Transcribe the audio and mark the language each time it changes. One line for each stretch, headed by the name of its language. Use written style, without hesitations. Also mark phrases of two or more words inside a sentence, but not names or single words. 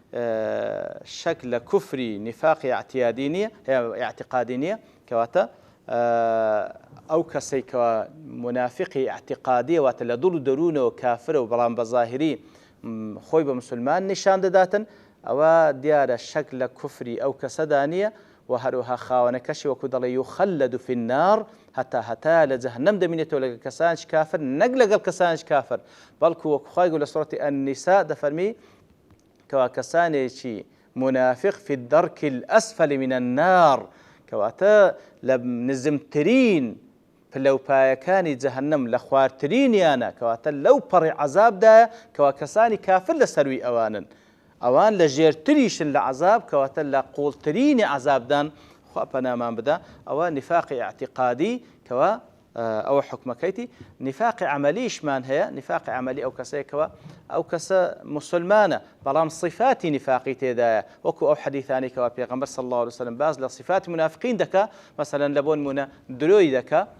Central Kurdish: شەک لە کوفری نیفاقی اعتقادی نییە کەواتە ئەو کەسێکەوە منافقی اعتقادیە واتە لە دڵ و دەروونەوە کافرە و بەڵام بە ظاهری خۆی بە مسلمان نیشان دەداتن ئەوە دیارە شەک لە کوفری ئەو کەسەدا نییە و هەروەها خاوەنەکەشی وەکو دەڵێ
Arabic: یوخەلەد فی النار
Central Kurdish: هەتا لە جەهەنەم دەمێنێتەوە لەگەڵ کەسانش کافر نەک لەگەڵ کەسانش کافر بەڵکو وەکو خوای گەورە لە سوڕەتی ئەنیسا دەفەرمی کەوا کەسانێکی منافق
Arabic: فی الدەرک الأسفل من النار
Central Kurdish: کەواتە لە نزمترین پلەپایەکانی جەهەنەم لە خواردترینیانە کەواتە لەو پەڕی عەزابدایە کەوا کەسانی کافر لە سەروی ئەوانن ئەوان لە ژێرتریشن لە عەزاب کەواتە لە قوڵترینی عەزابدان خوا پەنامان بدە ئەوە نیفاقی اعتقادی کەوا ئەوە حکمەکەیتی نیفاقی عەمەلیشمان هەیە نیفاقی عەمەلی ئەو کەسەیەکەوە ئەو کەسە مسلمانە بەڵام صفاتی نیفاقی تێدایە وەکو ئەو حەدیثانی کەوا پێغەمبەر
Arabic: صلی الله علیه وسلم
Central Kurdish: باز لە صفاتی منافقین دەکا مەسەلەن لە بۆ نمونە درۆی دەکا